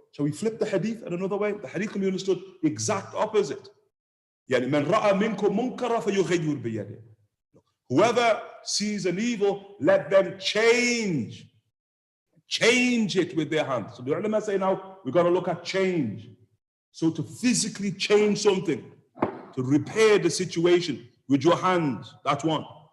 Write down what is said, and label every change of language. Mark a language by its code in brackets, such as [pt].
[en] Shall we flip the hadith in another way? The hadith can be understood the exact opposite. [ar] يعني من رأى منكم منكرا فيغير بيده. [en] Whoever sees an evil, let them change it with their hands. So the ulama say now, we've got to look at change. So to physically change something, to repair the situation with your hands, that's one.